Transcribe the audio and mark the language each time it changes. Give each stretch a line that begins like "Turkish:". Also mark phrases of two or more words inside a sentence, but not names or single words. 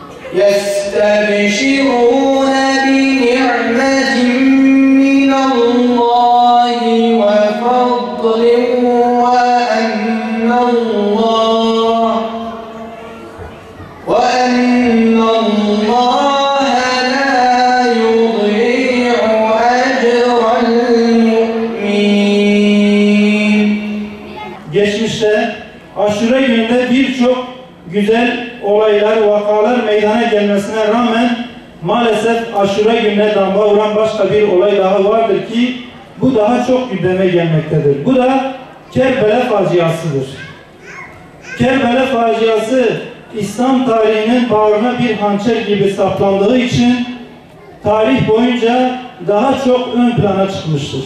Arabic: يستبشرون بنعمة من الله وفضل وأن الله لا يضيع أجر المؤمنين.
Turkish: Geçmişte Aşure gününde birçok güzel olaylar, vakalar meydana gelmesine rağmen maalesef Aşure gününe damga vuran başka bir olay daha vardır ki bu daha çok gündeme gelmektedir. Bu da Kerbela faciasıdır. Kerbela faciası İslam tarihinin bağrına bir hançer gibi saplandığı için tarih boyunca daha çok ön plana çıkmıştır.